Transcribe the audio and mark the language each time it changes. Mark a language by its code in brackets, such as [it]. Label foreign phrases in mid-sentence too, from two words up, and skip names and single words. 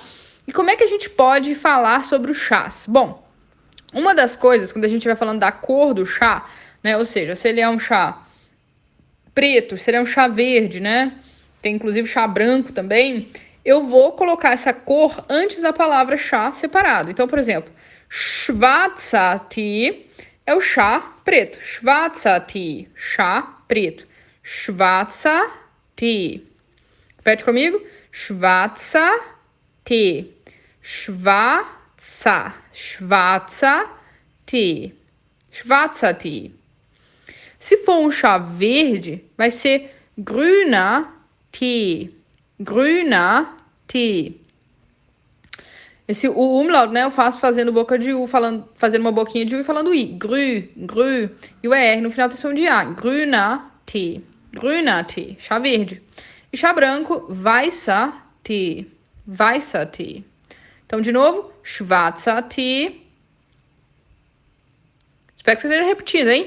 [pt] E como é que a gente pode falar sobre os chás? Bom, uma das coisas, quando a gente vai falando da cor do chá, né? Ou seja, se ele é um chá preto, se ele é um chá verde, né? Tem inclusive chá branco também. Eu vou colocar essa cor antes da palavra chá separado. Então, por exemplo, [de] schwarzer Tee [pt] é o chá preto. [de] Schwarzer Tee, [pt] chá preto. [de] Schwarzer Tee. [pt] Repete comigo. [de] Schwarzer Tee. Schwarzer. Schwarzer Tee. Schwarzer Tee. [pt] Se for um chá verde, vai ser [de] grüner Tee. Grüner Tee. [pt] O umlaut, né, eu faço fazendo boca de U, fazendo uma boquinha de U e falando I. [de] Grü, grü. [pt] E o ER no final tem som de A. [de] Grüner Tee. Grüner Tee. [pt] Chá verde. E chá branco, [de] weißer Tee. Weißer Tee. [pt] Então, de novo, [de] schwarzer Tee. [pt] Espero que você esteja repetindo, hein?